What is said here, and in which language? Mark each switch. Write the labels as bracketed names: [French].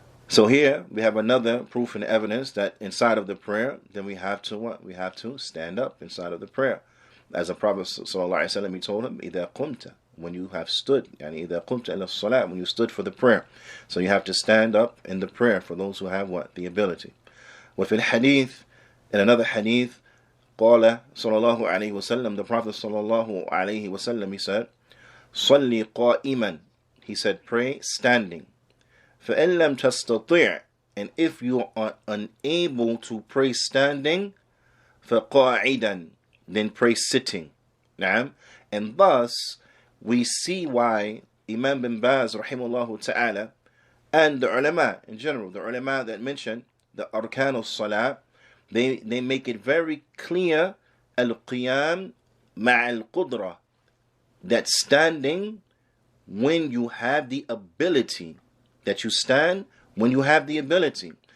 [English] So here we have another proof and evidence that inside of the prayer, then we have to what? We have to stand up inside of the prayer. As the Prophet ﷺ, he told him, [Arabic] إِذَا قُمْتَ, [English] when you have stood, [Arabic] إِذَا قُمْتَ إِلَى الصَّلَاةِ, [English] when you stood for the prayer. So you have to stand up in the prayer for those who have what? The ability. [Arabic] وفي الحديث, [English] in another hadith, [Arabic] قال صلى الله عليه وسلم, [English] the Prophet [Arabic] صلى الله عليه وسلم, [English] he said, [Arabic] صلي قائما, [English] he said, pray standing. [Arabic] فإن لم تستطيع, [English] and if you are unable to pray standing, [Arabic] فقاعدا, [English] then pray sitting. Naam. And thus we see why Imam bin Baz rahimahullah ta'ala and the ulama in general, the ulama that mention the arkan al-salah, they make it very clear, [Arabic] al-qiyam ma'al-qudra, [English] that standing when you have the ability, that you stand when you have the ability.